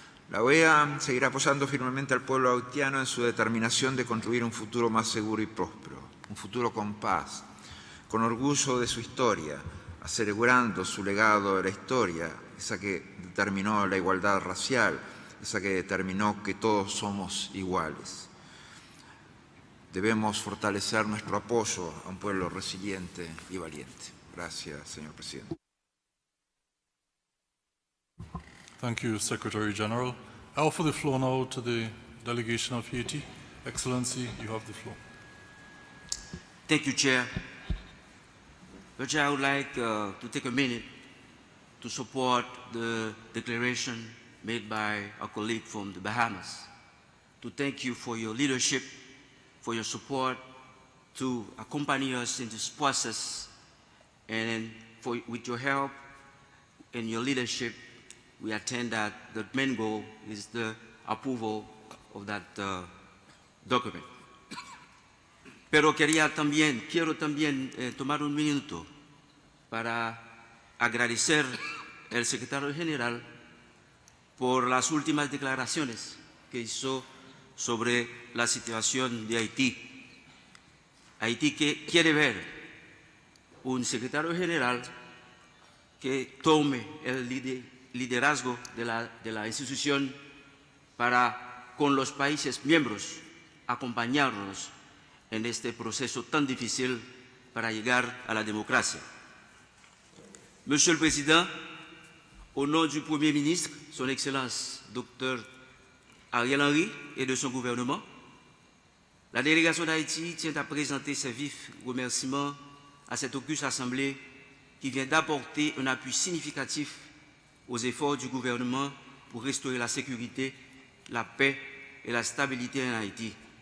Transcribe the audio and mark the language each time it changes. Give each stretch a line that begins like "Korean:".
Spanish: La OEA seguirá apoyando firmemente al pueblo haitiano en su determinación de construir un futuro más seguro y próspero, un futuro con paz, con orgullo de su historia, asegurando su legado de la historia, esa que determinó la igualdad racial, esa que determinó que todos somos iguales. Debemos fortalecer nuestro apoyo a un pueblo resiliente y valiente. Gracias, señor presidente.
English: Thank you, Secretary General. I offer the floor now to the delegation of Haiti. Excellency, you have the floor. Thank you, Chair. Chair, I would like to take a minute to support the declaration made by a colleague from the Bahamas, to thank you for your leadership, for your support, to accompany us in this process, and with your help and your leadership, we attend that the main goal is the approval of that document.
Spanish: Pero quiero también tomar un minuto para agradecer al secretario general por las últimas declaraciones que hizo sobre la situación de Haití. Haití que quiere ver un secretario general que tome el liderazgo de la institución para, con los países miembros, acompañarnos en este proceso tan difícil para llegar a la democracia.
French: Monsieur le Président, au nom du Premier ministre, Son Excellence Dr. Ariel Henry et de son gouvernement, la délégation d'Haïti tient à présenter ses vifs remerciements à cette auguste assemblée qui vient d'apporter un appui significatif aux efforts du gouvernement pour restaurer la sécurité, la paix et la stabilité en Haïti.